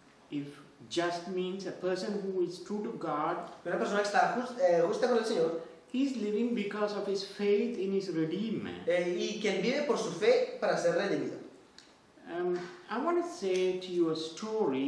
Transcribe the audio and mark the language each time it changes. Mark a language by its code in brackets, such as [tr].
[en] If just means a person who is true to God, [es] Una persona que está justa con el Señor [en] he's living because of his faith in his Redeemer. [es] Y que él vive por su fe para ser redimido. [en] I want to say to you a story.